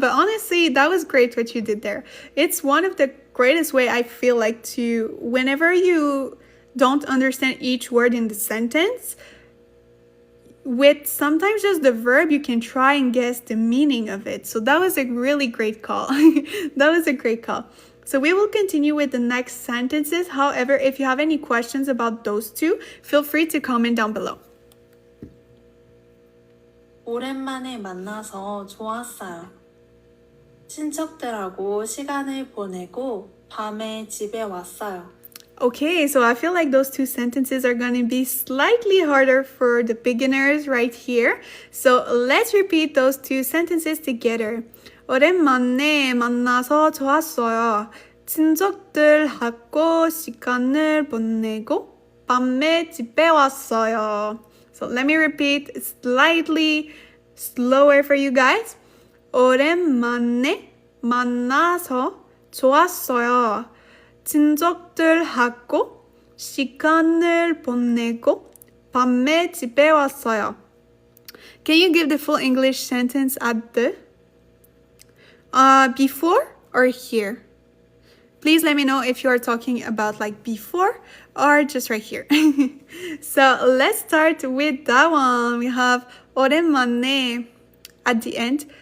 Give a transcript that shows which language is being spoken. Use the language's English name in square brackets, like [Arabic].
[English] But honestly, that was great what you did there. It's one of the greatest way I feel like to, whenever you don't understand each word in the sentence, with sometimes just the verb, you can try and guess the meaning of it. So that was a really great call. That was a great call. So we will continue with the next sentences. However, if you have any questions about those two, feel free to comment down below. [Korean] 오랜만에 만나서 좋았어요. 친척들하고 시간을 보내고 밤에 집에 왔어요. [English] Okay, so I feel like those two sentences are going to be slightly harder for the beginners right here. So let's repeat those two sentences together. [Korean] 오랜만에 만나서 좋았어요. 친척들하고 시간을 보내고 밤에 집에 왔어요. [English] So let me repeat slightly slower for you guys. [Korean] 오랜만에 만나서 좋았어요. 친척들하고 시간을 보내고 밤에 집에 왔어요. [English] Can you give the full English sentence at the before or here? Please let me know if you are talking about like before or just right here. So let's start with that one. We have 오랜만에 at the end.